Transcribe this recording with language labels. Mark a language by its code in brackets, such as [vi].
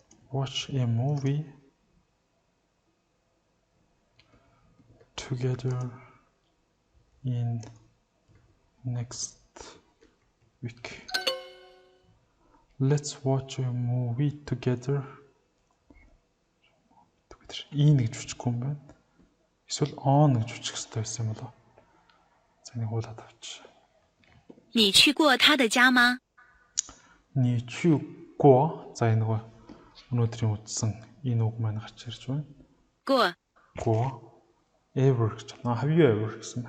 [en] Watch a movie together in next week. Let's watch a movie together. [mn] И гэж хүчгүй юм байна. Эсвэл on гэж хүчих хэрэгтэй байсан юм болоо. За нэг уулаад авч. [zh] 你去过他的家吗？你去过 [mn] за энэ нөгөө өнөөдрийн үзсэн энэ үг маань гарч ирж байна. [en] Go ever [mn] гэж байна. [en] Have you ever [mn] гэсэн.